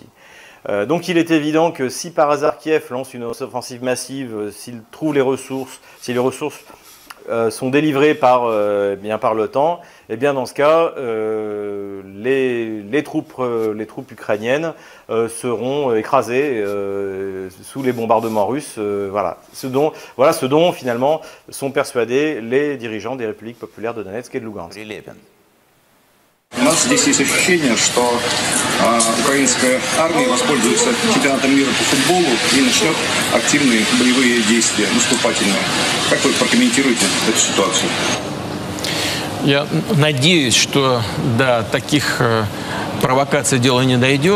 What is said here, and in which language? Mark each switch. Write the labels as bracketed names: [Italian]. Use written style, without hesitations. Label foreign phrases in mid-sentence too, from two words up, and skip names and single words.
[French] Donc il est évident que si par hasard Kiev lance une offensive massive, s'il trouve les ressources, si les ressources sont délivrées par l'OTAN, et bien dans ce cas, les troupes ukrainiennes seront écrasées sous les bombardements russes. Voilà ce dont finalement sont persuadés les dirigeants des républiques populaires de Donetsk et de Lugansk. [Russian] У нас здесь есть ощущение, что украинская армия воспользуется чемпионатом мира по футболу и начнет активные боевые действия, наступательные. Как вы прокомментируете эту ситуацию? Я надеюсь, что до таких провокаций дело не дойдет.